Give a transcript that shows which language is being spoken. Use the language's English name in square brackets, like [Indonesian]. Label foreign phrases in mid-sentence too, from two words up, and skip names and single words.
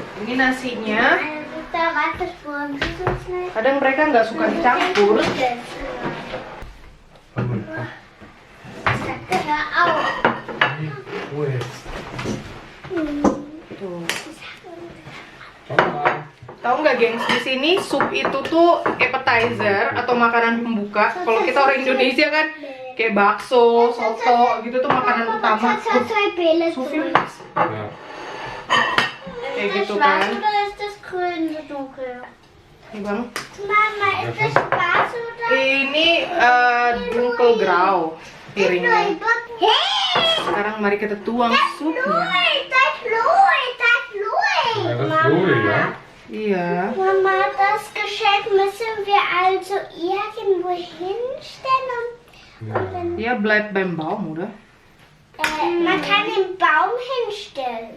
[Indonesian] Ini nasinya. [German] Da war das vorhin so schnell. [Indonesian] Kadang mereka nggak suka dicampur. [German] Hör auf. Ruhe jetzt. [Indonesian] Tuh. [German] Schau mal. [Indonesian] Tahu nggak gengs, di sini sup itu tuh appetizer atau makanan pembuka. Kalau kita orang Indonesia kan kayak bakso, soto gitu tuh makanan utama. [German] Das hat zwei Bälle So viel. drin. Ja. [Indonesian] Kayak [German] Ist [Indonesian] gitu [German] das schwarz [Indonesian] kan. [German] oder ist das grün so dunkel? [Indonesian] Nih bang. [German] Mama, ist das schwarz oder? [Indonesian] Ini dunkelgrau piringnya. Hey! Sekarang mari kita tuang supnya. [German] Louis, das Louis, das Louis. Ja, das ist Louis, ja? [Indonesian] Iya. [German] Mama, das Geschenk müssen wir also irgendwo hinstellen. Ja. Dia bleibt beim Baum, oder? Man kann den Baum hinstellen.